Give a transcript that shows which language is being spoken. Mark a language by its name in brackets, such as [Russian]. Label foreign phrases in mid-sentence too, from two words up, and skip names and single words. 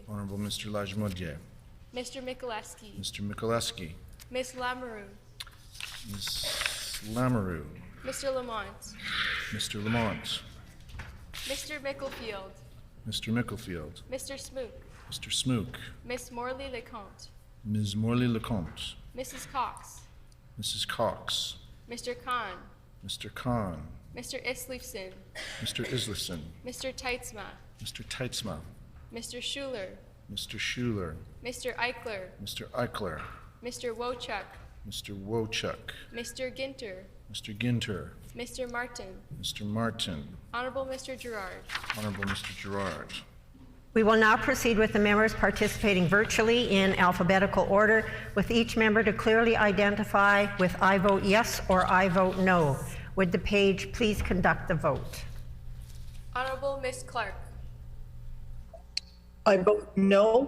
[English] Honorable Mr. Lajmodier. Mr. Mikuleski. Mr. Mikuleski. Ms. Lamoureux. Ms. Lamoureux. Mr. Lamont. Mr. Lamont. Mr. Micklefield. Mr. Micklefield. Mr. Smook. Mr. Smook. Miss Morley Lecomte. Ms. Morley Lecomte. Mrs. Cox. Mrs. Cox. Mr. Khan. Mr. Khan. Mr. Isleifson. Mr. Islifson. Mr. Teitzma. Mr. Teitzma. Mr. Schuler. Mr. Schuler. Mr. Eichler. Mr. Eichler. Mr. Wochuk. Mr. Wochuk. Mr. Ginter. Mr. Ginter. Mr. Martin. Mr. Martin. Honorable Mr. Gerard. Honorable Mr. Gerard. We will now proceed with the members participating virtually in alphabetical order, with each member to clearly identify with "I vote yes" or "I vote no." Would the page please conduct the vote? Honorable Miss Clark. I vote no.